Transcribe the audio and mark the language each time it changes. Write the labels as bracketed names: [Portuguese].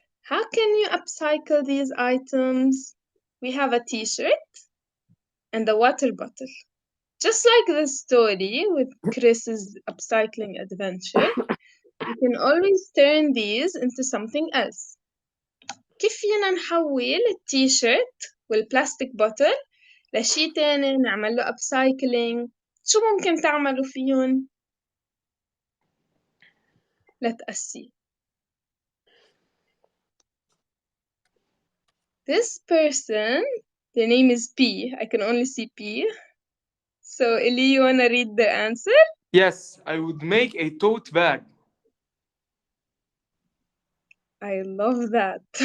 [English] How can you upcycle these items? We have a t-shirt and a water bottle. Just like the story with Chris's upcycling adventure, you can always turn these into something else. [Arabic] كيف فينا نحول التيشيرت والبلاستيك بوتل لشي تاني نعمل له upcycling؟ شو ممكن تعملوا فيهم؟ [English] Let us see. This person, their name is P. I can only see P. So, Eli, you wanna read the answer? Yes, I would make a tote bag. I love that.